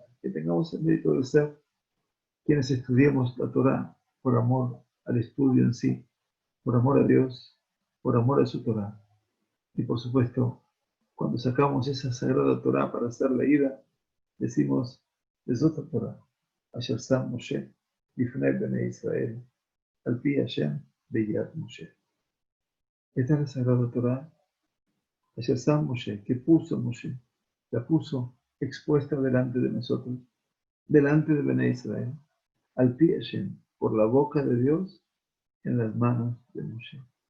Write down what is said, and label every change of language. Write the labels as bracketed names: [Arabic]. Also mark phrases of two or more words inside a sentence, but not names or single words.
[Spanish] Que tengamos el mérito de ser quienes estudiemos la Torah por amor al estudio en sí, por amor a Dios, por amor a su Torah. Y por supuesto, cuando sacamos esa sagrada Torah para ser leída, decimos, [Hebrew] זאת תורה, אשר שם משה, לפני בני ישראל, על פי השם, ביד משה. [Spanish] Esta es la sagrada Torah, [Hebrew] אשר שם משה, [Spanish] que puso Moshe, la puso expuesta delante de nosotros, delante de [Hebrew] בני ישראל, על פי השם, [Spanish] por la boca de Dios, en las manos de Moshe.